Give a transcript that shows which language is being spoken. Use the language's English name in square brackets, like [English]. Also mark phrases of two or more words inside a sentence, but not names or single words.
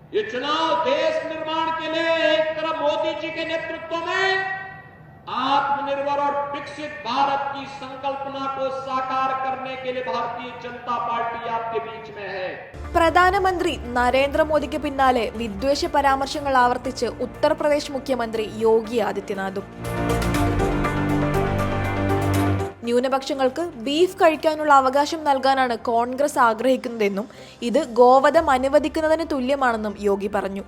[Hindi] ये चुनाव देश निर्माण के लिए एक तरफ मोदी जी के नेतृत्व में आत्मनिर्भर और विकसित भारत की संकल्पना को साकार करने के लिए भारतीय जनता पार्टी आपके बीच में है। [Malayalam] പ്രധാനമന്ത്രി നരേന്ദ്രമോദിക്ക് പിന്നാലെ വിദ്വേഷ പരാമർശങ്ങൾ ആവർത്തിച്ച് ഉത്തർപ്രദേശ് മുഖ്യമന്ത്രി യോഗി ആദിത്യനാഥും. ന്യൂനപക്ഷങ്ങൾക്ക് ബീഫ് കഴിക്കാനുള്ള അവകാശം നൽകാനാണ് കോൺഗ്രസ് ആഗ്രഹിക്കുന്നതെന്നും ഇത് ഗോവധം അനുവദിക്കുന്നതിന് തുല്യമാണെന്നും യോഗി പറഞ്ഞു.